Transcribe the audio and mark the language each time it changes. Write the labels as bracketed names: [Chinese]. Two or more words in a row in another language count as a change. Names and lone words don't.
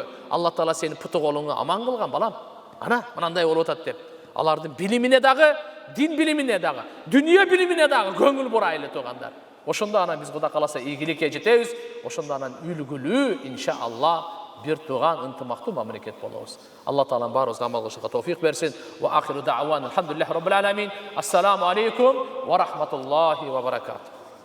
[Kyrgyz] Алла Таала сени путу колуңу аман кылган балам. Мынандай болуп атат деп. Алардын билимине дагы, дин билимине дагы, дүнүйө билимине дагы көңүл бурайлы туугандар. Ошондо анан биз Кудай кааласа ийгиликке жетебиз. Ошондо анан үлгүлүү иншаалла бир туган ынтымактуу мамлекет болобуз. Алла Таалам баарыбызга амал кылышка товфик берсин. [Arabic] وآخر دعوانا الحمد لله رب العالمين. السلام عليكم ورحمة الله وبركاته.